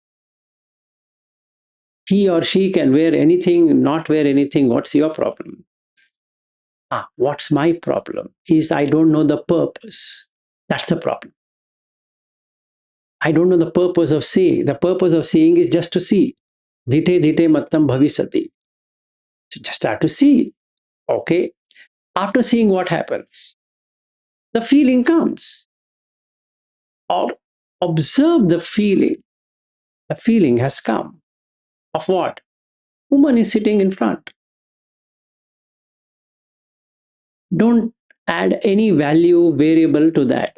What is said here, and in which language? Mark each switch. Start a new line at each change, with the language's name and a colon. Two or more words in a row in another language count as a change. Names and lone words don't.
English: He or she can wear anything, not wear anything. What's your problem? What's my problem is I don't know the purpose. That's the problem. I don't know the purpose of seeing. The purpose of seeing is just to see.
Pali: Dhite dhite mattam bhavisati.
English: So just start to see. Okay. After seeing, what happens? The feeling comes. Or observe the feeling. The feeling has come. Of what? Woman is sitting in front. Don't add any value variable to that.